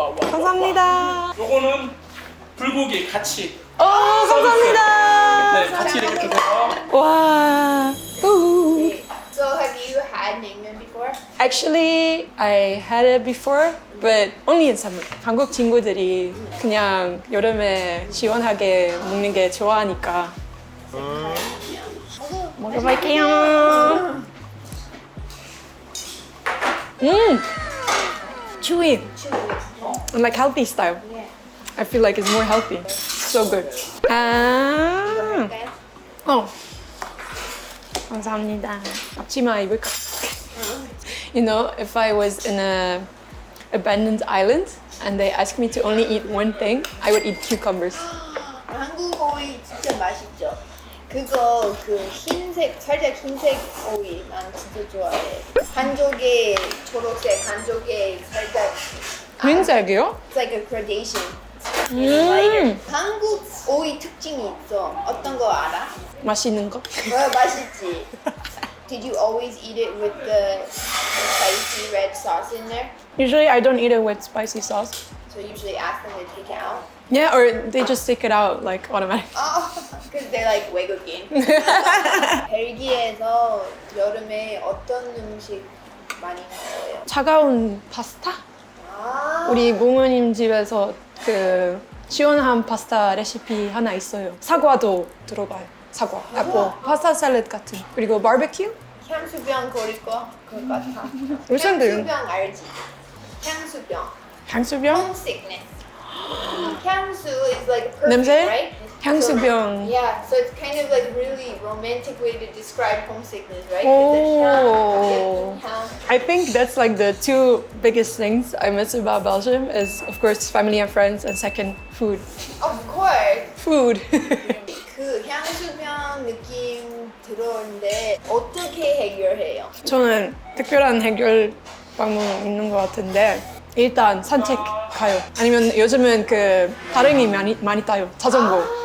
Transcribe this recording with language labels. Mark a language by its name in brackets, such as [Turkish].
[Korean] 감사합니다. 요거는 불고기 같이. 감사합니다. 네, 같이 이렇게 주세요. 와. [English] So have you had naengmyeon before? Actually, I had it before, but only in summer. [Korean] 한국 친구들이 그냥 여름에 시원하게 먹는 게 좋아하니까. 먹어볼게요. [English] Chewy. And like healthy style. I feel like it's more healthy. So good. [Korean] 아. 감사합니다. 앞치마 입을까? [English] You know, if I was in a abandoned island and they asked me to only eat one thing, I would eat cucumbers. [Korean] 한국 오이 진짜 맛있죠? 그거 그 흰색 살짝 흰색 오이 난 진짜 좋아해. 한쪽에 초록색, 한쪽에 살짝 흰색이요? [English] It's like a gradation. Lighter. [Korean] 한국 오이 특징이 있어. 어떤 거 알아? 맛있는 거? 맛있지. [English] Did you always eat it with the spicy red sauce in there? Usually I don't eat it with spicy sauce. So you usually ask them to take it out. Yeah, or they just take it out like automatically. Oh, because they're like [Korean] 외국인. 벨기에에서 여름에 어떤 음식 많이 먹어요? 차가운 파스타? 아, 우리 부모님 집에서 그 시원한 파스타 레시피 하나 있어요. 사과도 들어가요. 사과, 애플, 파스타 샐러드 같은. 그리고 바베큐? 향수병 거릴 거 그거 같아. 요즘도 향수병 알지? 향수병. 향수병? [English] Homesickness. [Korean] 향수 [English] is like perfume, [Korean] 냄새? [English] right? [Korean] 향수병. [English] So, yeah, so it's kind of like a really romantic way to describe homesickness, right? Oh. With the 향. I think that's like the 2 biggest things I miss about Belgium is of course family and friends and second food. Of course. Food. [Korean] 그 향수병 느낌 들어오는데 어떻게 해결해요? 저는 특별한 해결 방법 있는 것 같은데 일단 산책 가요. 아니면 요즘은 그 다랭이 많이 타요. 자전거.